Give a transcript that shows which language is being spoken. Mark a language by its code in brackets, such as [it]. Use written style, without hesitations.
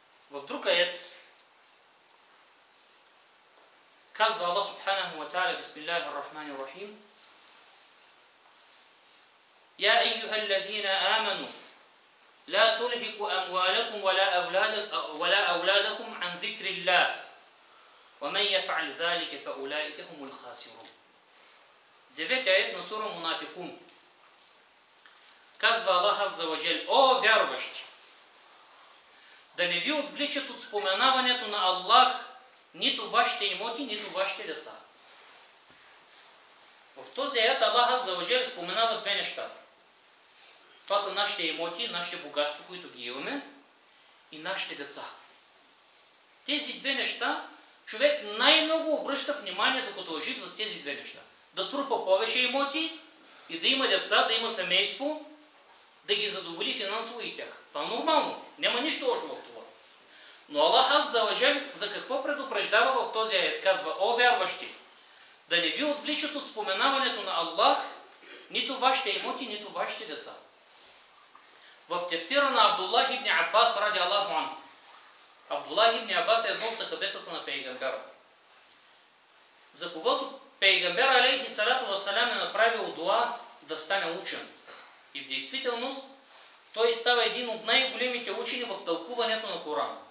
[bg] В друг аят казва Аллах Субханаху ва Та'аля: [ar] Бисмиллахир рахманир рахим. يا أيها الذين آمنوا لا تلهكوا أموالكم ولا أولادكم عن ذكر الله ومن يفعل ذلك فأولئك هم الخاسرون. [bg] 9 аят на сура Мунафикун. Казва Аллах Азза ва Джал: о вярващи, да не ви отвличат от споменаването на Аллах нито вашите имоти, нито вашите деца. В този аят Аллах Азза ва Джал споменава две неща. Това са нашите имоти, нашите богатства, които ги имаме, и нашите деца. Тези две неща човек най-много обръща внимание, докато е жив, за тези две неща. Да трупа повече имоти и да има деца, да има семейство, да ги задоволи финансово и тях. Това е нормално. Няма нищо лошо в това. Но Аллах Азза ва Джал за какво предупреждава в този аят? Казва: о вярващи, да не ви отвличат от споменаването на Аллах нито вашите имоти, нито вашите деца. В тефсира на Абдуллах ибн Аббас ради Аллаху анху. Абдуллах ибн Аббас е едно от сахабетата на пейгамбера, за когото пейгамбер алейхи салату вассалям е направил дуа да стане учен. И в действителност той става един от най-големите учени в тълкуването на Корана.